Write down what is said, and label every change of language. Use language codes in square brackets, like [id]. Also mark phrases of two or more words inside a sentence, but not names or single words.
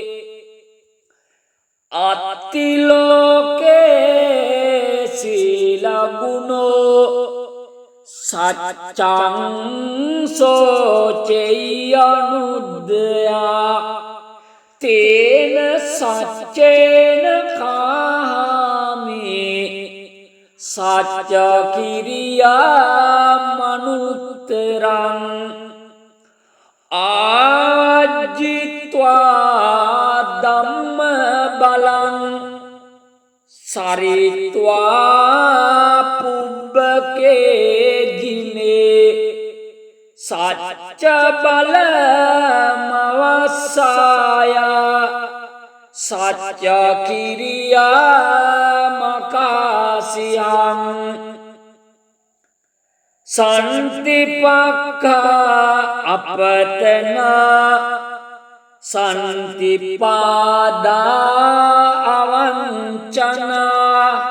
[pi] අත්තිලෝකේ සීලගුණෝ සච්චං සෝචෙයනුද්දයා තේන සච්චේන කාමි සච්ච කිරියා මනුත්තරං ආජිත්වා ධම්ම බලං සරිත්වා පුබ්බකේ ජිනේ සච්ච බල මවස්සාය සච්ච කිරියා මකාසියං සන්තිපක්ඛා අපතනා සන්තිපාදා අවංචනා